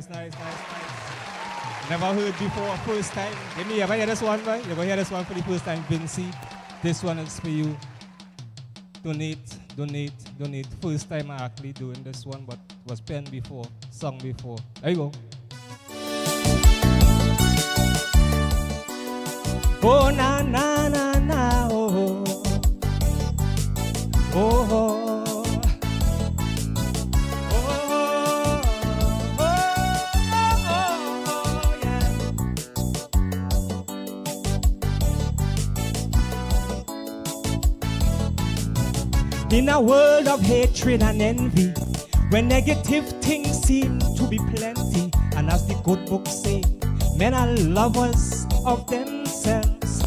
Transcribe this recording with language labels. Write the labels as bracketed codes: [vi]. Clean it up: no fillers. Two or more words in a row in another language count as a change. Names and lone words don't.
[en] Never heard before, first time. Let me ever hear this one, right? You ever hear this one for the first time, Vincent? This one is for you. Donate. First time I actually doing this one, but it was penned before, sung before. There you go. Oh, na, na, na, na, oh, oh, oh. In a world of hatred and envy, where negative things seem to be plenty, and as the good book say, men are lovers of themselves.